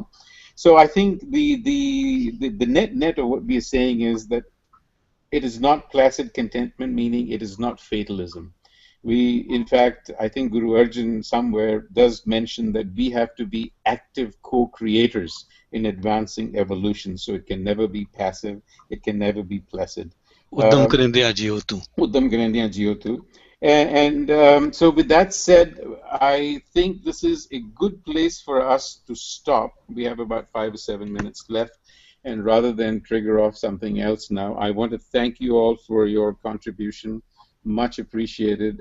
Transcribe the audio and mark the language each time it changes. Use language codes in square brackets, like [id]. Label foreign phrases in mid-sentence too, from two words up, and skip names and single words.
[en] So I think the net of what we are saying is that it is not placid contentment, meaning it is not fatalism. In fact, I think Guru Arjan somewhere does mention that we have to be active co-creators in advancing evolution. So it can never be passive. It can never be placid. [pa] ਉਦਮੁ ਕਰੇਦਿਆ ਜੀਉ ਤੂੰ. ਉਦਮੁ ਕਰੇਦਿਆ ਜੀਉ ਤੂੰ. [en] And so with that said, I think this is a good place for us to stop. We have about 5 or 7 minutes left. And rather than trigger off something else now, I want to thank you all for your contribution. Much appreciated.